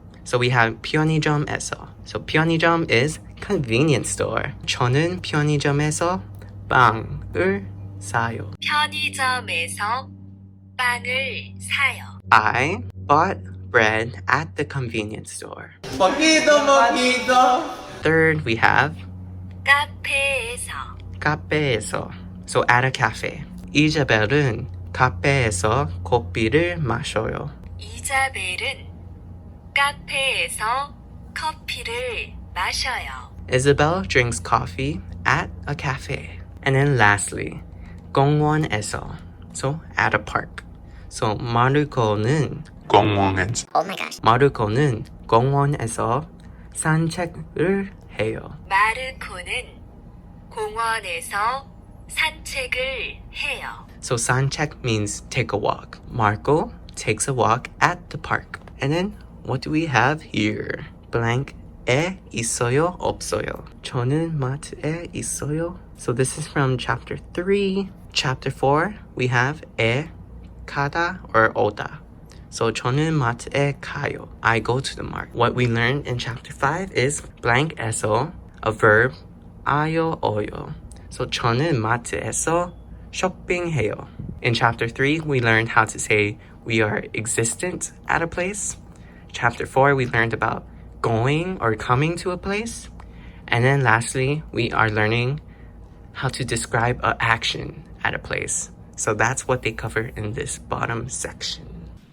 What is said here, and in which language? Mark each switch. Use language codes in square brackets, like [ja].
[en] So we have 편의점에서. So 편의점 is convenience store. [ko] 저는 편의점에서 빵을 사요. 편의점에서 빵을 사요. [en] I bought bread at the convenience store. [ko] 먹기도. [en] Third, we have [ko] 카페에서. [en] 카페에서. So at a cafe. [ko] 이자벨은 카페에서 커피를 마셔요. 이자벨은 카페에서 커피를 마셔요. [en] Isabel drinks coffee at a cafe. And then lastly, 공원에서. So at a park. So 마르코는 [ko] 공원에서 [en] Oh my gosh. [ko] 마르코는 공원에서 산책을 해요. 마르코는 공원에서 산책을 해요. [en] So 산책 means take a walk. Marco takes a walk at the park. And then what do we have here? [ko] blank에 있어요, 없어요. 저는 마트에 있어요. [en] So this is from chapter 3. Chapter 4, we have 에 가다 or 오다. So [ko] 저는 마트에 가요. [en] I go to the market. What we learned in chapter 5 is blank에서 a verb 아요, 어요. [ko] So 저는 마트에서 쇼핑해요. [en] In chapter 3, we learned how to say we are existent at a place. Chapter 4, we learned about going or coming to a place. And then lastly, we are learning how to describe an action at a place. So that's what they cover in this bottom section.